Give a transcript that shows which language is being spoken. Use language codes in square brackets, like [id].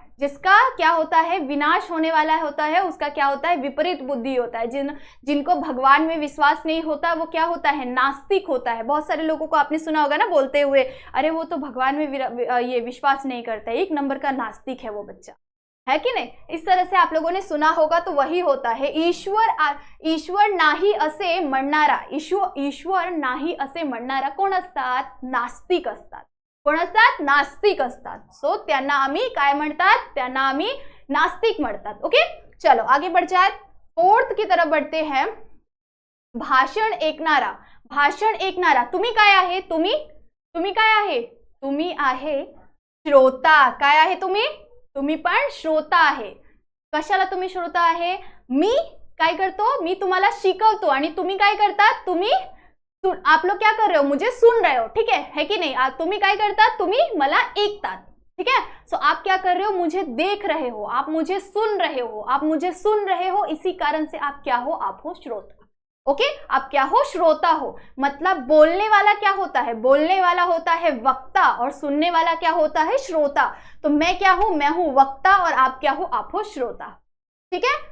[hi] जिसका क्या होता है, विनाश होने वाला होता है, उसका क्या होता है, विपरीत बुद्धि होता है। जिनको भगवान में विश्वास नहीं होता वो क्या होता है, नास्तिक होता है। बहुत सारे लोगों को आपने सुना होगा ना बोलते हुए, अरे वो तो भगवान में ये विश्वास नहीं करता, 1 नंबर का नास्तिक है वो बच्चा, है कि नहीं। इस तरह से आप लोगों ने सुना होगा, तो वही होता है [mr] ईश्वर नाही असे म्हणणारा, ईश्वर नाही असे म्हणणारा कोण असतात, नास्तिक असतात। कोण असतात, नास्तिक असतात। सो त्यांना आम्ही काय म्हणतात, त्यांना आम्ही नास्तिक म्हणतात। [hi] ओके चलो आगे बढ़ जाए, फोर्थ की तरफ बढ़ते हैं। [mr] भाषण ऐकणारा, भाषण ऐकणारा तुम्ही काय आहे, तुम्ही काय आहे, तुम्ही आहे श्रोता। काय आहे तुम्ही पण श्रोता आहे। कशाला तुम्ही श्रोता आहे, मी काय करतो, मी तुम्हाला शिकवतो आणि तुम्ही काय करतात, तुम्ही [hi] आप लोग क्या कर रहे हो, मुझे सुन रहे हो, [mr] ठीक है कि नहीं। तुम्ही काय करतात, तुम्ही मला ऐकतात, ठीक है। [hi] सो आप क्या कर रहे हो, मुझे देख रहे हो, आप मुझे सुन रहे हो, आप मुझे सुन रहे हो, इसी कारण से आप क्या हो, आप हो श्रोता। ओके आप क्या हो, श्रोता हो। मतलब बोलने वाला क्या होता है, बोलने वाला होता है वक्ता, और सुनने वाला क्या होता है, श्रोता। तो मैं क्या हूं, मैं हूं वक्ता, और आप क्या हो, आप हो श्रोता, ठीक है।